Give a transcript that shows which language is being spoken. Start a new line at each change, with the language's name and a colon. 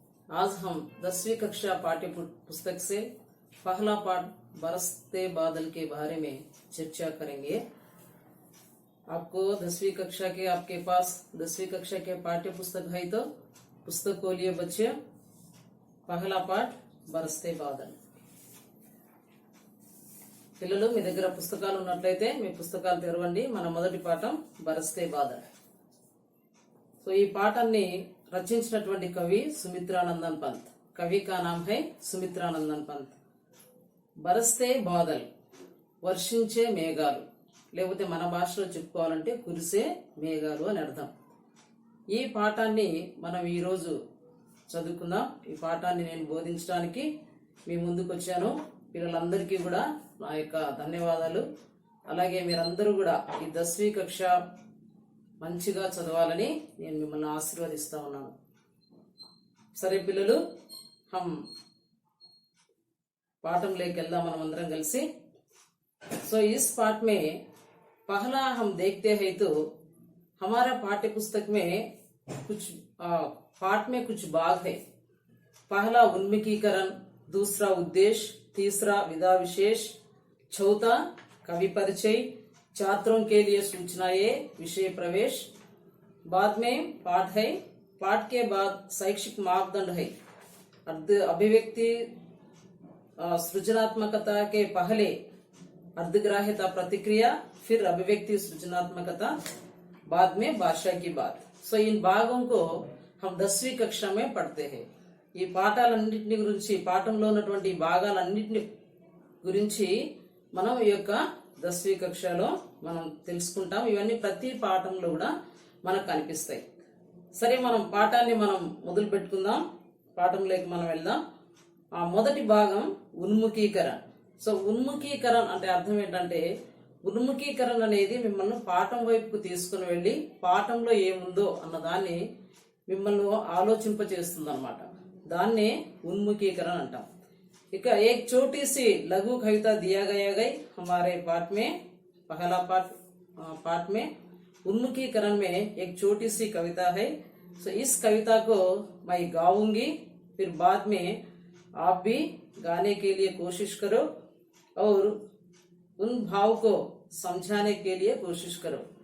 Hindi: आज हम 10वीं कक्षा पाठ्य पुस्तक से पहला पाठ बरसते बादल के बारे में चर्चा करेंगे। आपको 10वीं कक्षा के आपके पास 10वीं कक्षा के पाठ्य पुस्तक है तो पुस्तक को लिए बच्चे పహలా పాఠ్ బరస్తే బాదల్।
Telugu: పిల్లలు మీ దగ్గర పుస్తకాలు ఉన్నట్లయితే మీ పుస్తకాలు తెరవండి। మన మొదటి పాఠం బరస్తే బాదల్। సో ఈ పాఠాన్ని రచించినటువంటి కవి సుమిత్రానందన్ పంత్।
Hindi: కవి కా నామ్ హై
Telugu: సుమిత్రానందన్ పంత్। బరస్తే బాదల్ వర్షించే మేఘాలు, లేకపోతే మన భాషలో చెప్పుకోవాలంటే కురిసే మేఘాలు అని అర్థం। ఈ పాఠాన్ని మనం ఈరోజు చదువుకుందాం। ఈ పాఠాన్ని నేను బోధించడానికి మీ ముందుకు వచ్చాను। పిల్లలందరికీ కూడా నా యొక్క ధన్యవాదాలు। అలాగే మీరందరూ కూడా ఈ 10वीं కక్ష మంచిగా చదవాలని నేను మిమ్మల్ని ఆశీర్వదిస్తా ఉన్నాను। సరే పిల్లలు, हम పాఠంలోకి వెళ్దాం మనం అందరం కలిసి।
Hindi: सो इस पाठ में पहला हम देखते हैं तो हमारा पाठ्य पुस्तक में कुछ पाठ में कुछ भाग है। पहला उन्मुखीकरण, दूसरा उद्देश्य, तीसरा विधा विशेष, चौथा कवि परिचय, छात्रों के लिए सूचनाएं, विषय प्रवेश। बाद में पाठ है। पाठ के बाद शैक्षिक मापदंड है। अभिव्यक्ति सृजनात्मकता के पहले अर्धग्राह्यता प्रतिक्रिया, फिर अभिव्यक्ति सृजनात्मकता, बाद में भाषा की बात। सो इन भागों को हम 10वीं कक्षा में पढ़ते हैं।
Telugu: ఈ పాఠాలన్నింటిని గురించి, పాఠంలో ఉన్నటువంటి భాగాలన్నింటిని గురించి మనం ఈ యొక్క 10वीं కక్షలో మనం తెలుసుకుంటాం। ఇవన్నీ ప్రతి పాఠంలో కూడా మనకు కనిపిస్తాయి। సరే, మనం పాఠాన్ని మనం మొదలు పెట్టుకుందాం। పాఠంలోకి మనం వెళ్దాం। ఆ మొదటి భాగం ఉన్ముఖీకరణ। సో ఉన్ముఖీకరణ అంటే అర్థం ఏంటంటే, ఉన్ముఖీకరణ అనేది మిమ్మల్ని పాఠం వైపుకు తీసుకుని వెళ్ళి పాఠంలో ఏముందో అన్నదాన్ని మిమ్మల్ని ఆలోచింపచేస్తుంది అన్నమాట।
Hindi: దాన్నే उन्मुखीकरण अंटाम। इक एक छोटी सी लघु कविता दिया गया गई हमारे पाठ में। पहला पाठ में उन्मुखीकरण में एक छोटी सी कविता है। सो इस कविता को मैं गाऊंगी, फिर बाद में आप भी गाने के लिए कोशिश करो और उन भाव को समझाने के लिए कोशिश करो।